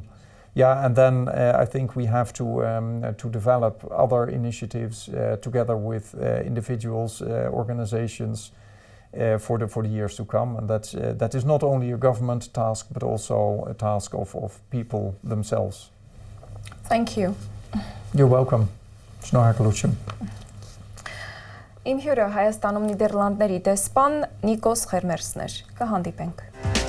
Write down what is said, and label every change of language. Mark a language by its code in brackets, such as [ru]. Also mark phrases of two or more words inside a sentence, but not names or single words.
[en] Yeah, and then I think we have to develop other initiatives together with individuals, organizations for the years to come, and that is not only a government task but also a task of people themselves. Thank you. You're welcome. [hy] Շնորհակալություն. Իմ հյուրը Հայաստանում Նիդերլանդների դեսպան Նիկոլաս Սխերմերսն էր։ Կհանդիպենք։